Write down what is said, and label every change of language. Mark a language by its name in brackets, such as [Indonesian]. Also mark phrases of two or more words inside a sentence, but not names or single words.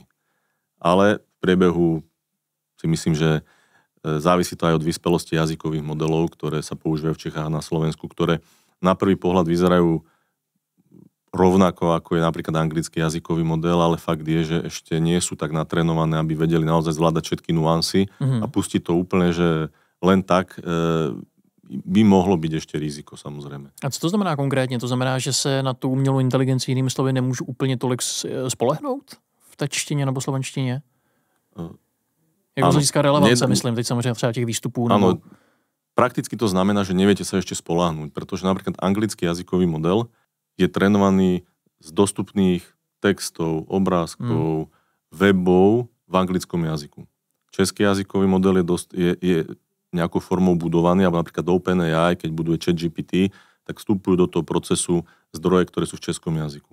[Slovak] Ale v priebehu si myslím, že závisí to aj od vyspelosti jazykových modelov, ktoré sa používajú v Čechách a na Slovensku, ktoré na prvý pohľad vyzerajú rovnako, ako je napríklad anglický jazykový model, ale fakt je, že ešte nie sú tak natrénované, aby vedeli naozaj zvládať všetky nuancy a pustiť to úplne, že len tak by mohlo byť ešte riziko, samozrejme. [Czech] A co to znamená konkrétně? To znamená, že se na tu umělou inteligenci jinými slovy nemůžu úplně tolik spolehnout v té čtině nebo slovenštině? Jak to získá relevance, myslím, teď samozřejmě třeba těch výstupů. Nebo... [Slovak] Áno, prakticky to znamená, že neviete sa ešte spoľahnúť, pretože napríklad anglický jazykový model je trénovaný z dostupných textov, obrázkov, webov v anglickom jazyku. Český jazykový model je nejakou formou budovaný, alebo napríklad OpenAI, keď buduje ChatGPT, tak vstupujú do toho procesu zdroje, ktoré sú v českom jazyku.